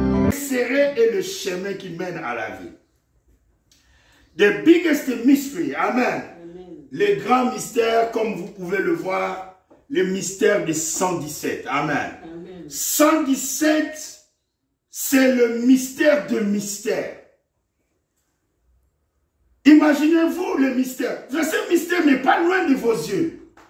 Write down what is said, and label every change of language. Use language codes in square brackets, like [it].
[fr] secret et le chemin qui mène à la vie. [en] The biggest mystery, amen. [fr] Les grands mystères, comme vous pouvez le voir, le mystère des 117, amen. 117, c'est le mystère de mystère. Imaginez-vous le mystère. Ce mystère n'est pas loin de vos yeux.